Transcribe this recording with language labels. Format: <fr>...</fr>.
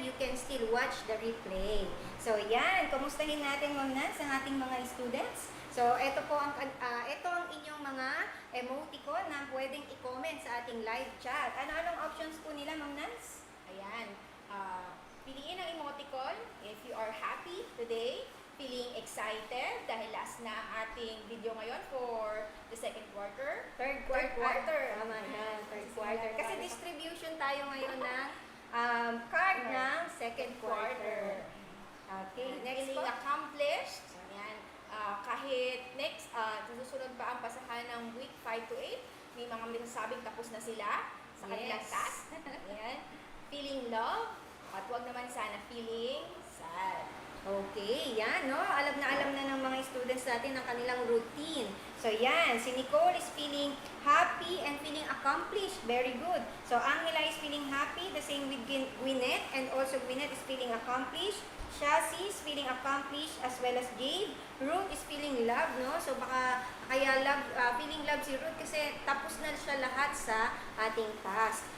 <en>You can still watch the replay.</en> <tl>So yan, kumustahin natin Ma'am Nance ang ating mga students. So ito po ang inyong mga emoticon na pwedeng i-comment sa ating live chat. Anong options po nila Ma'am Nance?</tl> <en>Ayan.</en> <tl>Piliin ang</tl> <en>emoticon if you are happy today, feeling excited</en> <tl>dahil last na ating video ngayon</tl> <en>for the second quarter. Third quarter.</en> <tl>Tama yan,</tl> <en>third quarter.</en> <tl>Kasi distribution tayo ngayon ng card ng second quarter. Okay, next po.</tl> <en>Feeling accomplished. Ayan.</en> <tl>Kahit next, susunod pa ang pasahan ng week 5 to 8, may mga masasabing tapos na sila sa kanilang task. Ayan. Feeling love, at huwag naman sana feeling sad. Okay, yan, no? Alam na ng mga students natin ang kanilang routine. So, yan.</tl> <en>Si Nicole is feeling happy and feeling accomplished. Very good. So, Angela is feeling happy. The same with Gwyneth. And also, Gwyneth is feeling accomplished. Shasi is feeling accomplished as well as Jade. Ruth is feeling love,</en> <tl>no? So, baka kaya feeling love si Ruth kasi tapos na siya lahat sa ating task.</tl>